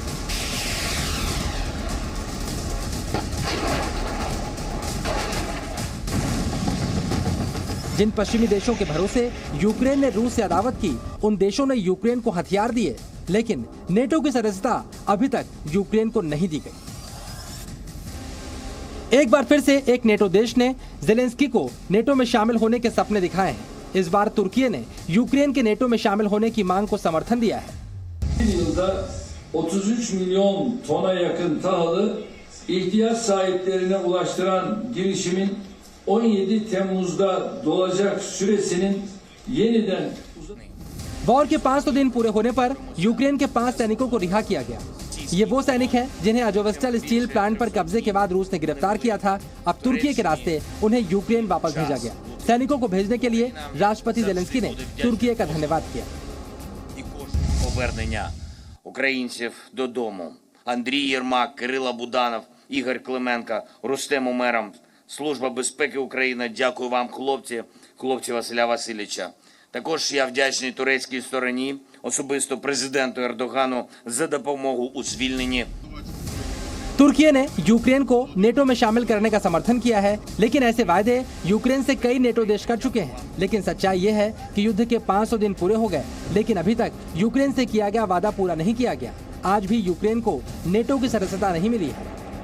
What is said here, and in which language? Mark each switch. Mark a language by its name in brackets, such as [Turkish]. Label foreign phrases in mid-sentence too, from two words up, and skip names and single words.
[Hindi] जिन पश्चिमी देशों के भरोसे यूक्रेन ने रूस से अदावत की, उन देशों ने यूक्रेन को हथियार दिए, लेकिन नेटो की सदस्यता अभी तक यूक्रेन को नहीं दी गई। एक बार फिर से एक नेटो देश ने जेलेंस्की को नेटो में शामिल होने के सपने दिखाए हैं। इस बार तुर्की ने यूक्रेन के नेटो में शामिल होने की मांग को समर्थन दिया है। [Turkish] 33 milyon tona yakın tahılı ihtiyaç sahiplerine ulaştıran girişimin 17 Temmuz'da dolacak süresinin yeniden [Hindi] वॉर के 500 दिन पूरे होने पर यूक्रेन के 5 सैनिकों को रिहा किया गया। ये वो सैनिक हैं जिन्हें अजोवस्टल स्टील प्लांट पर कब्जे के बाद रूस ने गिरफ्तार किया था। अब तुर्की के रास्ते उन्हें यूक्रेन वापस भेजा गया। सैनिकों को भेजने के लिए राष्ट्रपति जेलेंस्की ने तुर्की का धन्यवाद किया। [Ukrainian] Повернення українців додому. Андрій Єрмак, Кирило Буданов, Ігор Клименко, Рустем Умеров, Служба безпеки України. Дякую вам, хлопці Василя Васильовича. Також я вдячний турецькій стороні, особисто президенту Ердогану за допомогу у звільненні. [Hindi] तुर्की ने यूक्रेन को नेटो में शामिल करने का समर्थन किया है, लेकिन ऐसे वायदे यूक्रेन से कई नेटो देश कर चुके हैं। लेकिन सच्चाई ये है कि युद्ध के 500 दिन पूरे हो गए, लेकिन अभी तक यूक्रेन से किया गया वादा पूरा नहीं किया गया। आज भी यूक्रेन को नेटो की सदस्यता नहीं मिली है।